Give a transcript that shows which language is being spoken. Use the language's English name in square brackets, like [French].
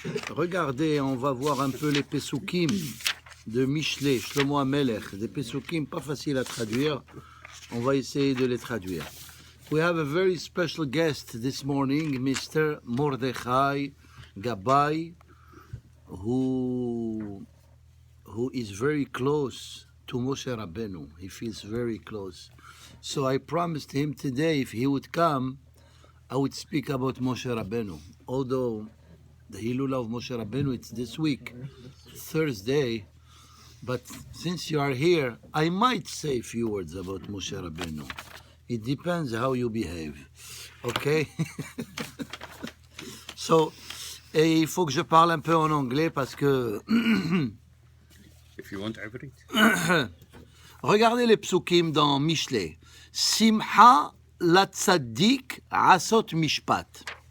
[French] Regardez, on va voir un peu les Pesukim de Mishlei, Shlomo HaMelech. Des Pesukim pas faciles à traduire. On va essayer de les traduire. [English] We have a very special guest this morning, Mr. Mordechai Gabay, who is very close to Moshe Rabbeinu. He feels very close. So I promised him today, if he would come, I would speak about Moshe Rabbeinu. Although the Hilula of Moshe Rabbeinu, it's this week, Thursday, but since you are here, I might say a few words about Moshe Rabbeinu. It depends how you behave. Okay? [French] So, et il faut que je parle un peu en anglais parce que... [English] If you want everything. [French] Regardez les psukim dans Mishlei. [Hebrew] Simcha latzadik asot mishpat.